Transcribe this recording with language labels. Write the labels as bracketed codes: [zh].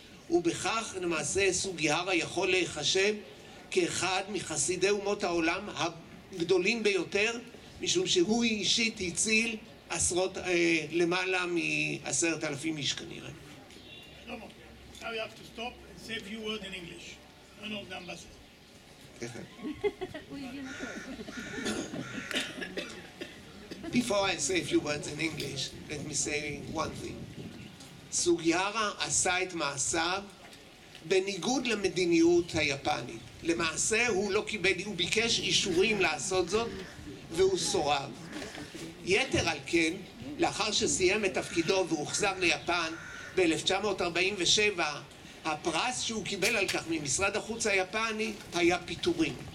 [he] ובכך למעשה סוגיהרה יכול להיחשב כאחד מחסידי אומות העולם הגדולים ביותר, משום שהוא אישית הציל למעלה מ10,000 איש כנראה. [en] שלמה, now you have to stop and say a few words in English. None of the ambassador. Before I say a few words in English, let me say one thing. [he] סוגיהרה עשה את מעשיו בניגוד למדיניות היפנית. למעשה הוא לא קיבל, הוא ביקש אישורים לעשות זאת והוא סורב. יתר על כן, לאחר שסיים את תפקידו והוחזר ליפן ב-1947, הפרס שהוא קיבל על כך ממשרד החוץ היפני היה פיטורים.